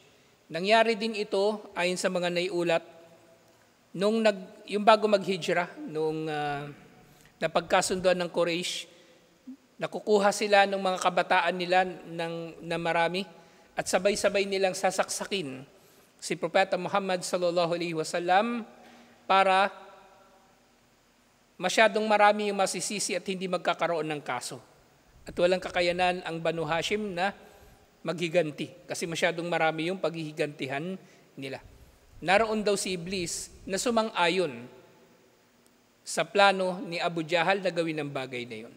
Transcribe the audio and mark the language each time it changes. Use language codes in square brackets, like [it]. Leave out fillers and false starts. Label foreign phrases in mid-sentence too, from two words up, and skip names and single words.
[tl] Nangyari din ito ayon sa mga naiulat nung yung bago mag-hijrah, nung napagkasunduan ng Quraysh, nakukuha sila ng mga kabataan nila na marami at sabay-sabay nilang sasaksakin si Propeta Muhammad [ar] صلى الله عليه وسلم [tl] para masyadong marami yung masisisi at hindi magkakaroon ng kaso. At walang kakayanan ang Banu Hashim na maghiganti kasi masyadong marami yung paghihigantihan nila. Naroon daw si Iblis na sumang-ayon sa plano ni Abu Jahal na gawin ang bagay na yun.